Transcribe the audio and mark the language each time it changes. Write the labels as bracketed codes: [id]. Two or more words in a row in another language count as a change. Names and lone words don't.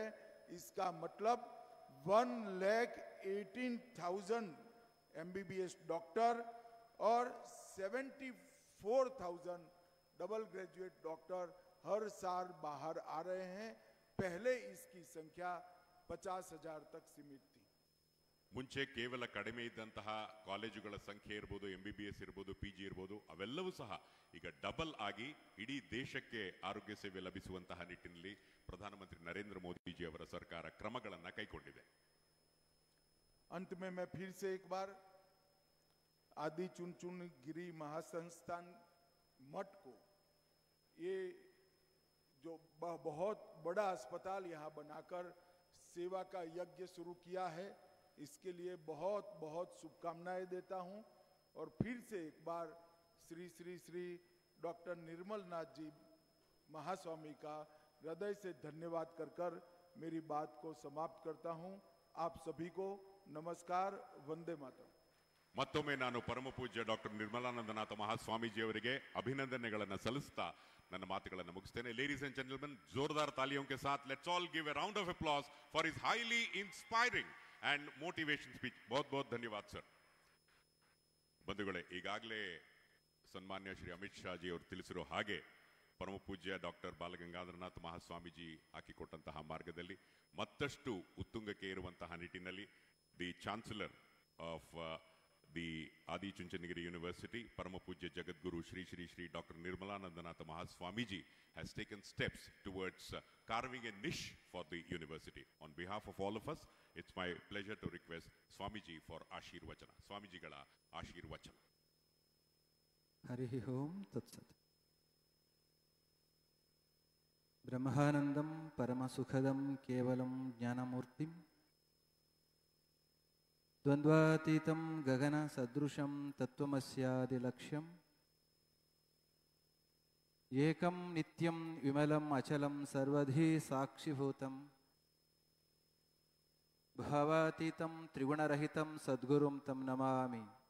[hi] इसका मतलब 1,18,000 [en] MBBS doctor [hi] और 74,000 [en] double graduate doctor [hi] हर साल बाहर आ रहे हैं. पहले इसकी संख्या 50,000 तक सीमित थी. [kn] ಮುಂಚೆ ಕೇವಲ ಕಡಿಮೆ ಇದ್ದಂತಹ ಕಾಲೇಜುಗಳ ಸಂಖ್ಯೆ ಇರ್ಬೋದು, MBBS ಇರ್ಬೋದು, PG ಇರ್ಬೋದು, ಅವೆಲ್ಲವೂ ಸಹ ಈಗ ಡಬಲ್ ಆಗಿ ಇಡೀ ದೇಶಕ್ಕೆ ಆರೋಗ್ಯ ಸೇವೆ ಲಭಿಸುವಂತಹ ನಿಟ್ಟಿನಲ್ಲಿ ಪ್ರಧಾನಮಂತ್ರಿ ನರೇಂದ್ರ ಮೋದಿಜಿ ಅವರ ಸರ್ಕಾರ ಕ್ರಮಗಳನ್ನು ಕೈಗೊಂಡಿದೆ. [hi] अंत में मैं फिर से एक बार आदि चुनचुनगिरी महासंस्थान मठ को, ये जो बहुत बड़ा अस्पताल यहाँ बनाकर सेवा का यज्ञ शुरू किया है, इसके लिए बहुत बहुत शुभकामनाएं देता हूं. और फिर से एक बार श्री श्री श्री डॉक्टर निर्मल नाथ जी महास्वामी का हृदय से धन्यवाद कर मेरी बात को समाप्त करता हूं. आप सभी को नमस्कार, वंदे मातरम. [kn] ಮತ್ತೊಮ್ಮೆ ನಾನು ಪರಮ ಪೂಜ್ಯ ಡಾಕ್ಟರ್ ನಿರ್ಮಲಾನಂದನಾಥ ಮಹಾಸ್ವಾಮೀಜಿ ಅವರಿಗೆ ಅಭಿನಂದನೆಗಳನ್ನು ಸಲ್ಲಿಸ್ತಾ ನನ್ನ ಮಾತುಗಳನ್ನು ಮುಗಿಸ್ತೇನೆ. [en] Ladies and gentlemen, [hi] जोरदार तालियों के साथ [en] let's all give a round of applause for his highly inspiring and motivation speech. [hi] बहुत बहुत धन्यवाद सर. [kn] ಬಂಧುಗಳೇ, ಈಗಾಗಲೇ ಸನ್ಮಾನ್ಯ ಶ್ರೀ ಅಮಿತ್ ಶಾ ಜಿ ಅವರು ತಿಳಿಸಿರೋ ಹಾಗೆ ಪರಮ ಪೂಜ್ಯ ಡಾಕ್ಟರ್ ಬಾಲಗಂಗಾಧರನಾಥ ಮಹಾಸ್ವಾಮೀಜಿ ಹಾಕಿಕೊಟ್ಟಂತಹ ಮಾರ್ಗದಲ್ಲಿ ಮತ್ತಷ್ಟು ಉತ್ತುಂಗಕ್ಕೆ ಇರುವಂತಹ ನಿಟ್ಟಿನಲ್ಲಿ [en] the Chancellor of the Adichunchanagiri University, [kn] ಪರಮ ಪೂಜ್ಯ ಜಗದ್ಗುರು ಶ್ರೀ ಶ್ರೀ ಶ್ರೀ ಡಾಕ್ಟರ್ ನಿರ್ಮಲಾನಂದನಾಥ ಮಹಾಸ್ವಾಮೀಜಿ [en] has taken steps towards carving a niche for the university. On behalf of all of us, it's my pleasure to request Swamiji for Ashirvachana. [kn] ಸ್ವಾಮೀಜಿಗಳ ಆಶೀರ್ವಚನ. [sa] हरिः ओं तत्सत्. ब्रह्मानन्दं परमसुखदं केवलं ज्ञानमूर्तिं द्वन्द्वातीतं गगनसदृशं तत्त्वमस्यादिलक्ष्यम् एकं नित्यं विमलम् अचलं सर्वधी साक्षिभूतं भावातीतं त्रिगुणरहितं सद्गुरुं तं नमामि.